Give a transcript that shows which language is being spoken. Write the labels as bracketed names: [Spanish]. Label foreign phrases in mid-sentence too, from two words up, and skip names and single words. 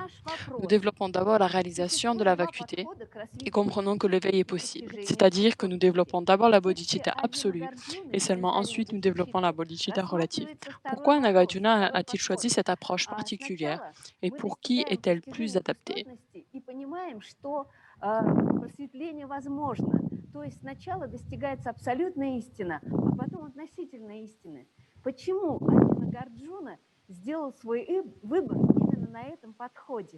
[French] Nous développons d'abord la réalisation de la vacuité et comprenons que l'éveil est possible, c'est-à-dire que nous développons d'abord la bodhicitta absolue et seulement ensuite nous développons la bodhicitta relative. Pourquoi Nagarjuna a-t-il choisi cette approche particulière et pour qui est-elle plus adaptée? [Russian] И понимаем, что просветление возможно. То есть сначала достигается абсолютная истина, а потом относительная истина. Почему Нагарджуна сделал свой выбор именно на этом подходе?